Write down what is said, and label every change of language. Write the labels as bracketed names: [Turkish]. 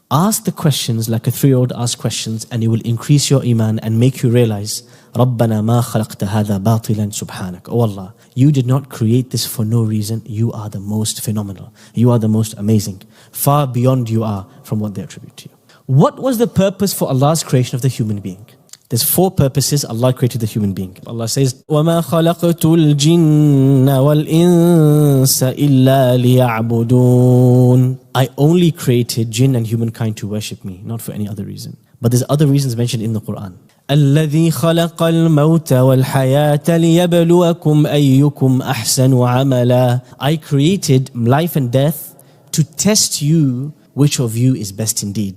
[English] Ask the questions like a 3-year-old asks questions, and it will increase your iman and make you realize, [Arabic] رَبَّنَا مَا خَلَقْتَ هَذَا بَاطِلًا سُبْحَانَكَ. [English] Oh Allah, you did not create this for no reason. You are the most phenomenal. You are the most amazing. Far beyond you are from what they attribute to you. What was the purpose for Allah's creation of the human being? There's 4 purposes Allah created the human being. Allah says, [Arabic] وَمَا خَلَقْتُ الْجِنَّ وَالْإِنسَ إِلَّا لِيَعْبُدُونَ. [English] I only created jinn and humankind to worship me, not for any other reason. But there's other reasons mentioned in the Qur'an. [Arabic] الَّذِي خَلَقَ الْمَوْتَ وَالْحَيَاةَ لِيَبْلُوَكُمْ أَيُّكُمْ أَحْسَنُ عَمَلًا. [English] I created life and death to test you which of you is best indeed.